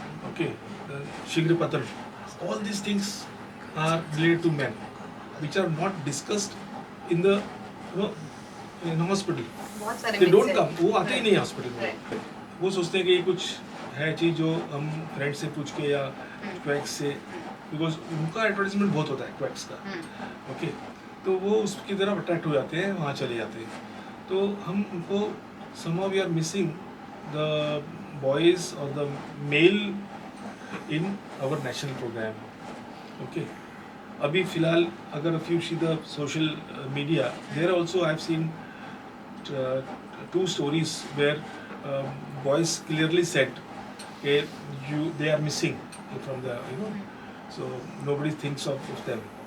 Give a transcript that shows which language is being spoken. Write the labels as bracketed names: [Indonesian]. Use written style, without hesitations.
[English] Okay, शीघ्र पतन, all these things are related to men, which are not discussed in the in hospital. They don't come, [Hindi] वो आते ही नहीं hospital में. वो सोचते हैं कि कुछ है चीज़ जो हम फ्रेंड से पूछ के या क्वैक्स से, बिकॉज उनका एडवर्टाइजमेंट बहुत होता है क्वैक्स का. ओके, तो वो उसकी तरफ अट्रैक्ट हो जाते हैं, वहाँ चले जाते हैं. तो हम उनको [English] somehow we are missing the boys or the male in our national program. Okay, [Hindi] अभी फिलहाल अगर [English] if you see the social media, there also I have seen 2 stories where boys clearly said they are missing from the so nobody thinks of them.